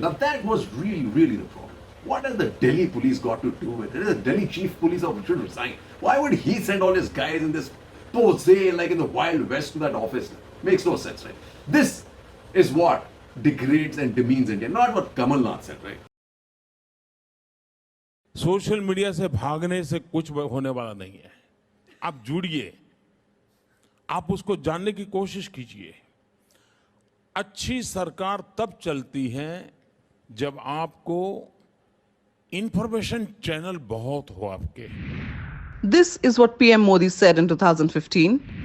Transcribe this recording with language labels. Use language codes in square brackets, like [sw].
[en] Now that was really the problem. What has the Delhi police got to do with it? It is the Delhi chief police officer should resign. Why would he send all his guys in this pose like in the Wild West to that office? Makes no sense, right? This is what degrades and demeans India, not what Kamal Nath said, right? [hi] Social media से भागने से कुछ होने वाला नहीं है. आप जुड़िए, आप उसको जानने की कोशिश कीजिए. अच्छी सरकार तब चलती है जब आपको इंफॉर्मेशन चैनल बहुत हो आपके. [en] This is what PM Modi said in 2015.